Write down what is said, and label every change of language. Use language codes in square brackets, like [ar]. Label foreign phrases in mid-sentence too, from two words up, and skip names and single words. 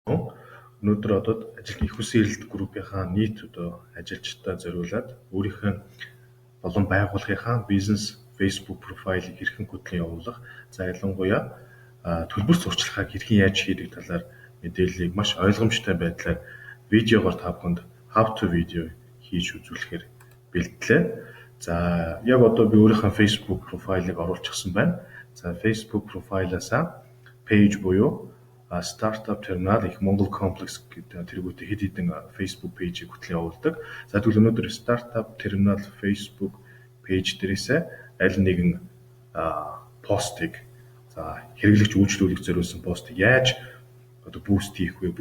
[mn] Өнөөдөр одоо ажил их үсэн эрэлт группийнхаа нийт одоо ажилчдаа зориулаад өөрийнхөө болон байгууллагынхаа бизнес Facebook профайлыг хэрхэн хөтлөн явуулах, за ялангуяа төлбөр сурталчилгааг хэрхэн яаж хийдэг талаар мэдээллийг маш ойлгомжтой байдлаар видеогоор та бүхэнд [en] how to video [mn] хийж үзүүлэхээр бэлтлээ. За яг одоо би өөрийнхөө Facebook профайлыг оруулчихсан байна. За Facebook профайлаасаа page буюу Startup Terminal их Монгол комплекс гэдэг тэргүүтээ хэд хэдэн Facebook пэйжийг хөтлөн явуулдаг. За тэгвэл өнөөдөр Startup Terminal Facebook пэйж дээрээсээ аль нэгэн постыг за хэрэглэгч үйлчлүүлэх зориулсан постыг яаж одоо буст хийх вэ?